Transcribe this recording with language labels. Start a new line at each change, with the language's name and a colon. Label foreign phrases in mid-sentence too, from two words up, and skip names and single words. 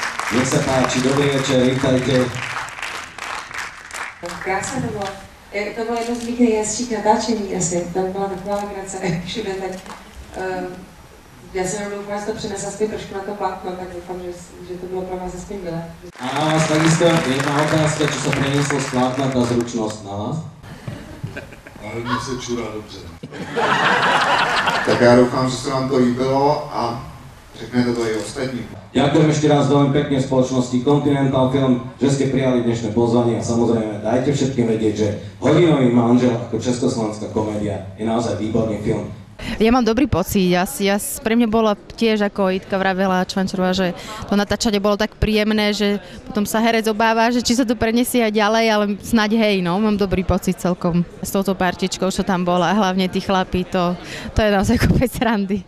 Slovak: Nech sa páči, dobrý večer, vítajte.
Czech: Krásné to bylo. To bylo jedno z mých nejhezčích natáčení asi. Tam byla taková legrace všude, tak já jsem doufala, že to přenesla zpět trošku na to plátno, tak doufám, že to bylo pro vás aspoň milé.
Slovak: A na vás takisto jedna otázka, čo sa prenieslo z plátna, tá zručnosť na vás?
Czech: Ale mně se čurá dobře. Tak já doufám, že se vám to líbilo a řeknete to i ostatním.
Slovak: Ďakujem ešte raz veľmi pekne v spoločnosti Continental Film, že ste prijali dnešné pozvanie a samozrejme dajte všetkým vedieť, že Hodinový manžel ako československá komédia je naozaj výborný film. Ja mám dobrý pocit, pre mňa bola tiež, ako Jitka vravela Čvančarová, že to natáčanie bolo tak príjemné, že potom sa herec obáva, že či sa to preniesie aj ďalej, ale snáď hej, no, mám dobrý pocit celkom s touto partičkou, čo tam bola, a hlavne tí chlapí, to je naozaj kopec randy.